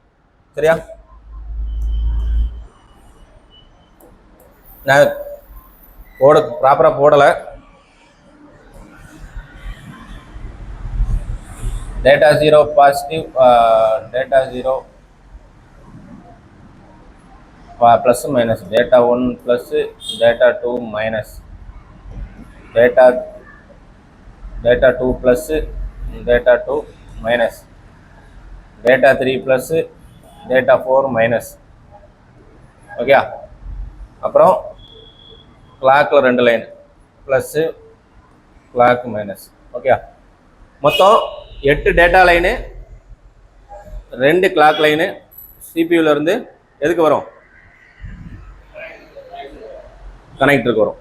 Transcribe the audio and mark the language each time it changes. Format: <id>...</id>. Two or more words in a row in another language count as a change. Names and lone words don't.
<ta>சரியா? நான் ப்ராப்பராக போடலை.</ta> <en>data 0 positive, data 0 plus minus, data 1 plus, data 2 minus, data 2 plus, data 2 minus, data 3 plus, data 4 minus.</en> <ta>ஓகே, அப்புறம் கிளாக்கில்</ta> <en>2 line plus clock minus.</en> <ta>ஓகே, மொத்தம் 8</ta> <en>data line,</en> <ta>2</ta> <en>clock line</en> <ta>சிபியூல இருந்து எதுக்கு வரும், கனெக்டருக்கு வரும்.</ta>